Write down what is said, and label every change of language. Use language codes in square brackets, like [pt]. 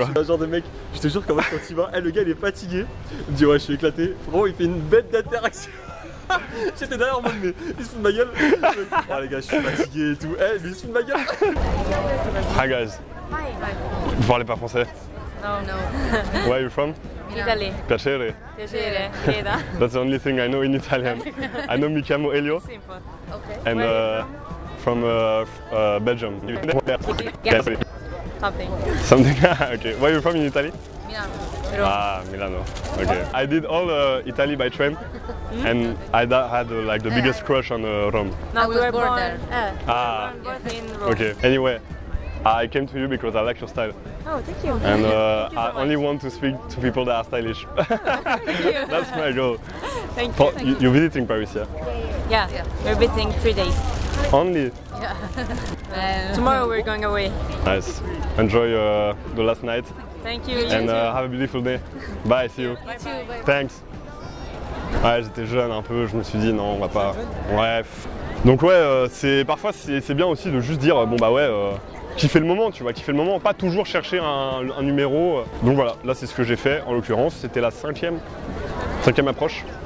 [fr] Je suis un genre de mec, je te jure qu'en fait quand il va, le gars il est fatigué, il me dit ouais je suis éclaté, vraiment il fait une bête d'interaction. J'étais derrière en mode mais il se fout de ma gueule. Oh les gars je suis fatigué et tout, mais il se fout de ma gueule. [en] Hi guys. [fr] Vous parlez pas français? [en] No, no. Where are you from? Italy. [it] Piacere. Piacere. Chieda. [en] That's the only thing I know in Italian. I know [it] mi chiamo Elio [en] Simple. and Where from Belgium. Something. Something. Okay. Where are you from in Italy? Milano. Ah, Milano. Okay. I did all Italy by train, and I had like the biggest crush on Rome. No, we were born there. Ah. born in Rome. Okay. Anyway, I came to you because I like your style, Oh, thank you. and Thank you so I only much. want to speak to people that are stylish. That's my goal. Thank For, you. you're visiting Paris, yeah? Yeah, we're visiting 3 days. Only. Tomorrow we're going away. Nice. Enjoy the last night, Thank you. and have a beautiful day. Bye. See you. Thanks. [fr] Ouais, j'étais jeune un peu, je me suis dit non, on va pas. Bref. Donc ouais, c'est parfois c'est bien aussi de juste dire bon bah ouais, kiffer le moment, tu vois, kiffer le moment, pas toujours chercher un numéro. Donc voilà, là c'est ce que j'ai fait en l'occurrence, c'était la cinquième approche.